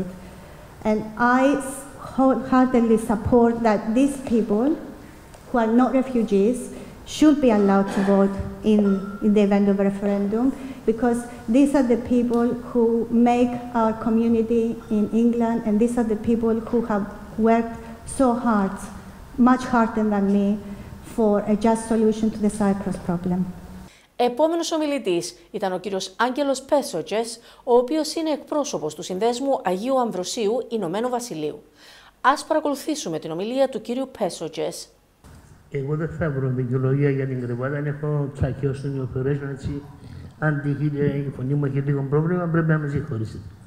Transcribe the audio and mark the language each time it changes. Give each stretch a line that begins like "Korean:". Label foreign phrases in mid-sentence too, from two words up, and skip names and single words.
English: And I wholeheartedly support that these people, who are not refugees, should be allowed to vote in the event of a referendum, because these are the people who make our community in England, and these are the people who have worked so hard, much harder than me, for a just solution to the Cyprus problem.
Greek: Επόμενος ομιλητής ήταν ο κύριος Άγγελος Beshonges, ο οποίος είναι εκπρόσωπος του Συνδέσμου Αγίου Αμβροσίου Ηνωμένου Βασιλείου. Ας παρακολουθήσουμε την ομιλία του κύριου Beshonges. Εγώ δεν θα βρω δικαιολογία για την κρεβάτα, αν έχω τσακιό στο operation, έτσι, αν η φωνή μου έχει λίγο πρόβλημα, πρέπει να με συγχωρήσετε.